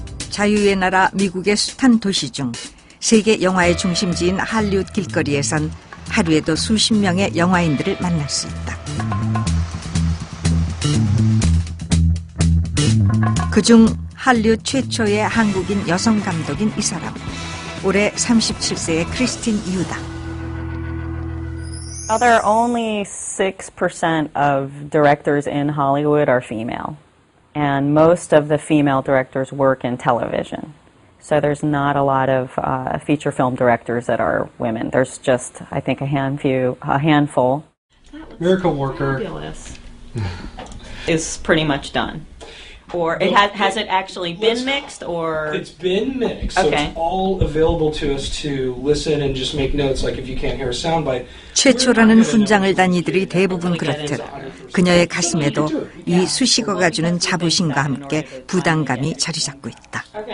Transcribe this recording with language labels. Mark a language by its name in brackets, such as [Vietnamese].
[Korean] 자유의 나라 미국의 숱한 도시 중 세계 영화의 중심지인 할리우드 길거리에선 하루에도 수십 명의 영화인들을 만날 수 있다. 그중 할리우드 최초의 한국인 여성 감독인 이 사람. 올해 37세의 크리스틴 유다. [English] There are only 6% of directors in Hollywood are female. And most of the female directors work in television. So there's not a lot of feature film directors that are women. There's just, I think, a handful. Miracle Worker is pretty much done. Or it has it actually been mixed, or it's been mixed, so okay. It's all available to us to listen and just make notes. Like if you can't hear a soundbite. [Korean] 최초라는 훈장을 단 이들이 대부분 그렇듯 그녀의 가슴에도 이 수식어가 주는 자부심과 함께 부담감이 자리 잡고 있다.